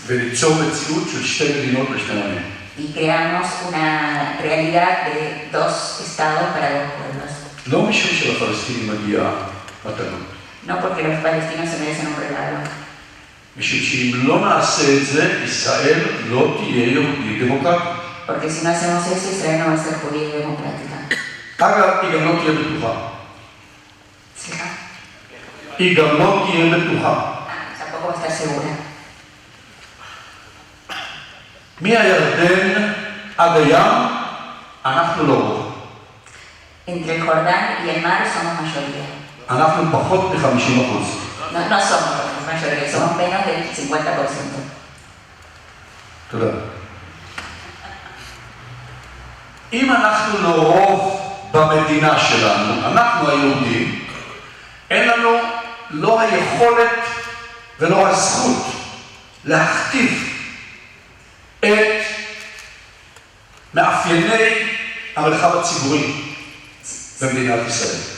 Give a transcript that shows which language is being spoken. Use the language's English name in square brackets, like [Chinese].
[Hebrew] וליצור מציאות של שתי מדינות לשני עמים. [Spanish] Y creamos una realidad de dos estados para dos pueblos. [Hebrew] לא משום שלפלסטינים מגיעה מתנות. [Spanish] No porque los palestinos se merecen un regalo. [Hebrew] משום שאם לא נעשה את זה, ישראל לא תהיה יהודית דמוקרטית. [Spanish] Porque si no hacemos eso, Israel no va a ser judía y democrática. [Hebrew] אגב, היא גם לא תהיה בטוחה. סליחה? היא גם לא תהיה בטוחה. [Spanish] Tampoco va a estar segura. [Hebrew] מהירדן עד הים, אנחנו לא רוב. [Spanish] Entre el Jordán y el mar somos mayoría. [Hebrew] אנחנו פחות מ-50%. [Spanish] No somos mayoría, somos menos del 50%. [Hebrew] תודה. אם אנחנו לא רוב במדינה שלנו, אנחנו היהודים, אין לנו לא היכולת ולא הזכות להכתיב את מאפייני המרחב הציבורי במדינת ישראל.